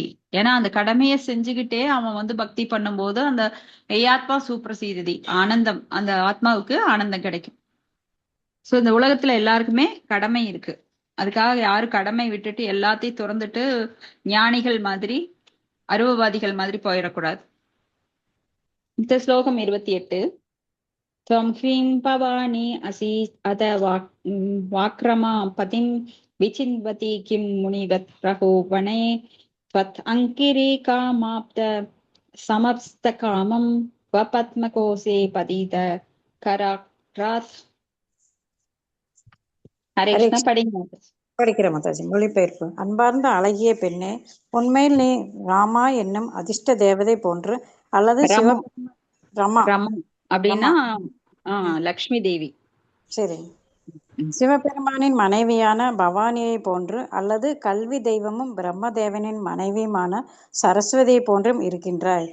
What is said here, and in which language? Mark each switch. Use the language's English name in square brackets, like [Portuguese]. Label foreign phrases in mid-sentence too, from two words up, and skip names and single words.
[Tamil] ஏன்னா அந்த கடமையை செஞ்சுக்கிட்டே அவன் வந்து பக்தி பண்ணும்போது அந்த ஆத்மா சுப்ரசீததி ஆனந்தம், அந்த ஆத்மாவுக்கு ஆனந்தம் கிடைக்கும். சோ இந்த உலகத்துல எல்லாருக்குமே கடமை இருக்கு. அதுக்காக யாரும் கடமை விட்டுட்டு எல்லாத்தையும் துறந்துட்டு ஞானிகள் மாதிரி அருவவாதிகள் மாதிரி போயிடக்கூடாது. இந்த ஸ்லோகம் 28. [Sanskrit] त्वं ह्रीं भवानी असि अथ वाक्रमा पतिं विचिन्वति किं मुनिवत् प्रहो वने त्वत् अङ्किरे कामाप्त समस्तकामं वपद्मकोशे पतित कराक्रात्. हरे ஹரே कृष्ण. [Tamil] படிங்க. படிக்கிற மாதாஜி. மொழிபெயர்ப்பு. அன்பார்ந்த அழகிய பெண்ணே, உண்மையில் நீ ராமா என்னும் அதிர்ஷ்ட தேவதை போன்று அல்லது ரமா ரமா ரமா அப்படின்னா ரமா லக்ஷ்மி தேவி. சரி, சிவபெருமானின் மனைவியான பவானியை போன்று அல்லது கல்வி தெய்வமும் பிரம்மதேவனின் மனைவியுமான சரஸ்வதியை போன்றும் இருக்கின்றாய்.